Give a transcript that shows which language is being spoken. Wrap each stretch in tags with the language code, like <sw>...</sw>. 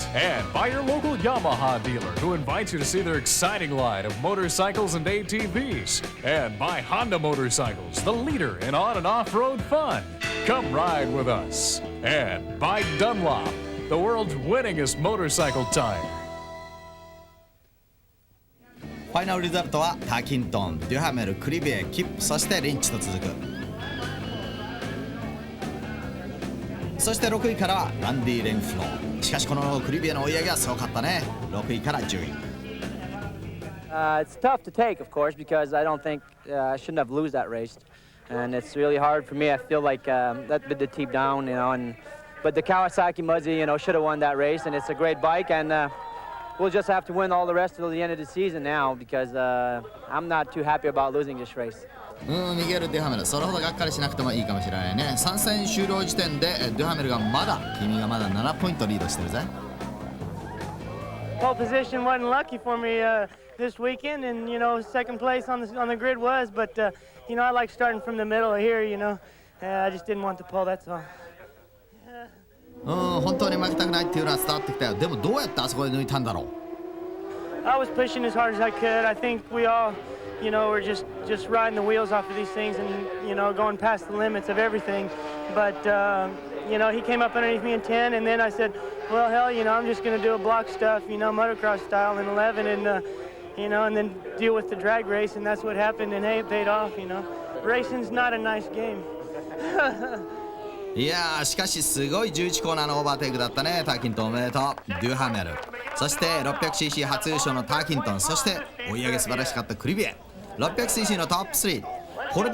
<en>And by your local Yamaha dealer who invites you to see their exciting line of motorcycles and ATVs. And by Honda Motorcycles, the leader in on and off-road fun. Come ride with us. And by Dunlop, the world's winningest motorcycle tire.</en> <ja>ファイナルリザルトはターキントン、デュハメル、クリビエ、キップ、そしてリンチと続く。そして6位からはランディ・レンフロー。しかしこのクリビエの追い上げはすごかったね。 6位から10位。</ja> <en>It's tough to take, of course, because I don't think I shouldn't have lose that race, and it's really hard for me. I feel like that bit the team down, you know, but the Kawasaki Muzzy, you know, should have won that race, and it's a great bike, and.We'll just have to win all the rest until the end of the season now because I'm not too happy about losing this race.</en> <ja>ミゲル・デュハメル、それほどがっかりしなくてもいいかもしれないね。3戦終了時点でデュハメルが君がまだ7ポイントリードしてるぜ。</ja> <en>Pole position wasn't lucky for me this weekend, and you know, second place on the grid was, but you know, I like starting from the middle here. You know, I just didn't want the pole. That's all.</en> <ja>本当に負けたくないっていうのは伝わってきたよ。でもどうやってあそこで抜いたんだろう。</ja> <en>I was pushing as hard as I could. I think we all, you know, were just riding the wheels off of these things and, you know, going past the limits of everything. But, you know, he came up underneath me in 10, and then I said, well, hell, you know, I'm just going to do a block stuff, you know, motocross style in 11, and, you know, and then deal with the drag race, and that's what happened, and hey, it paid off, you know. Racing's not a nice game.</en> <ja>いやーしかしすごい11コーナーのオーバーテイクだったね。ターキントンおめでとう。デュハメル、そして 600cc 初優勝のターキントン、そして追い上げ素晴らしかったクリビエ。 600cc のトップ3、これで3戦終了したんだけど、まだまだドッグファイトは続くぜ。</ja>